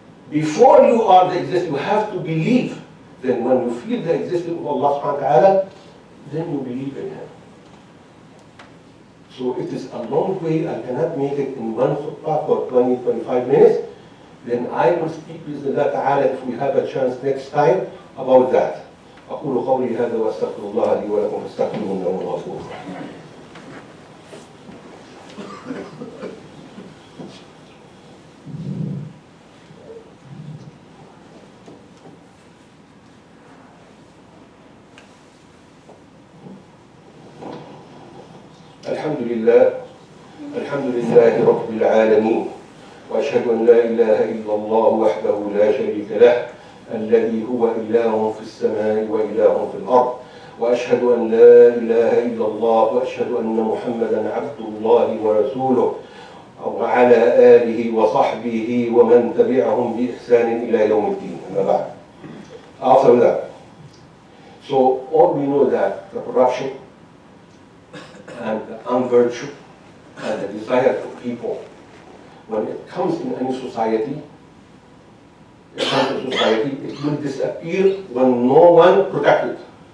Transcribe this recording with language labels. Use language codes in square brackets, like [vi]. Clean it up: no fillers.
[en] Before you are the existing, you have to believe. Then when you feel the existence of Allah subhanahu wa ta'ala, then you believe in Him. So it is a long way. I cannot make it in one khutbah for 20-25 minutes. Then I will speak with Allah ta'ala if we have a chance next time about that. [ar] أقول قولي هذا وأستغفر الله لي ولكم فاستغفروه إنه هو الغفور الرحيم. الحمد لله رب العالمين وأشهد أن لا إله إلا الله وحده لا شريك له الذي هو إله في السماء وإله في الأرض وأشهد أن لا إله إلا الله وأشهد أن محمدا عبد الله ورسوله وعلى آله وصحبه ومن تبعهم بإحسان إلى يوم الدين. أما بعد. [en] After that, so all we know that the corruption and the unvirtue and the desire of people, when it comes in any society, it will disappear when no one protects it.